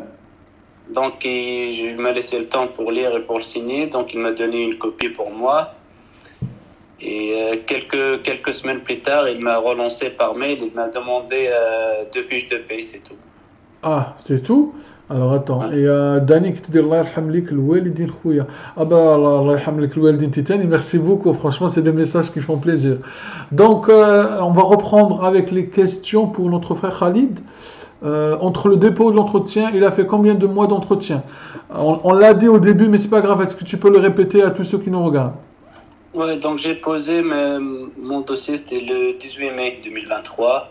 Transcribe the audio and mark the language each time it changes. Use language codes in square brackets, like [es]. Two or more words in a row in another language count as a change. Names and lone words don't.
[fr] Donc, je m'a laissé le temps pour lire et pour le signer. Donc, il m'a donné une copie pour moi. Et quelques semaines plus tard, il m'a relancé par mail. Il m'a demandé 2 fiches de paie, c'est tout. Ah, c'est tout? Alors attends, Ouais. et Dani qui te dit [ar] الله يرحم ليك الوالدين خويا. [fr] Ah bah [ar] الله يرحم ليك الوالدين titani, [fr] merci beaucoup, franchement c'est des messages qui font plaisir. Donc on va reprendre avec les questions pour notre frère Khalid. Entre le dépôt de l'entretien, il a fait combien de mois d'entretien? On l'a dit au début, mais c'est pas grave, est-ce que tu peux le répéter à tous ceux qui nous regardent? Ouais, donc j'ai posé mon dossier, c'était le 18 mai 2023.